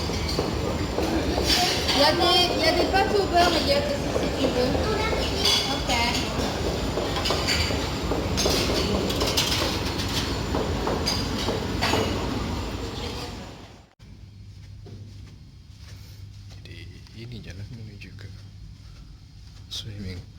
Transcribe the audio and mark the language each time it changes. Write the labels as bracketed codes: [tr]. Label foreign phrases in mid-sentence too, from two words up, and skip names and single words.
[fr] Il y a des pâtes au beurre, les gars, si tu veux. Ok. [id] Jadi ini jalan menuju ke [en] swimming pool.